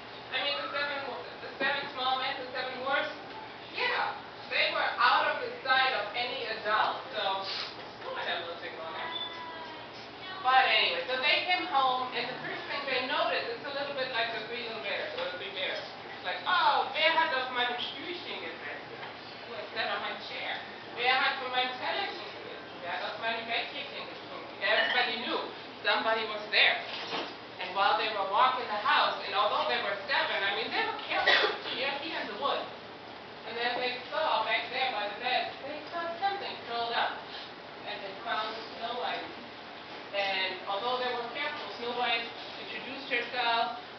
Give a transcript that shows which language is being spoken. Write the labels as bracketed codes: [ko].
[en] I mean, the seven small men, the 7 dwarfs, yeah, they were out of the sight of any adult, so I might have a little tickle on there. But anyway, so they came home, and the first thing they noticed, it's a little bit like the 3 little bears, or the 3 bears. It's like, oh, [de] wer hat auf meinem Stühlchen gesessen? [en] Who has sat on my chair? [de] Wer hat von meinem Tellerchen gegessen? Wer hat auf meinem Bettchen getrunken? [en] Everybody knew somebody was there. And while they were walking the house, and although there were 7, I mean, they were careful to be in the woods. And then they saw back there by the bed, they saw something curled up. And they found Snow White. And although they were careful, Snow White introduced herself.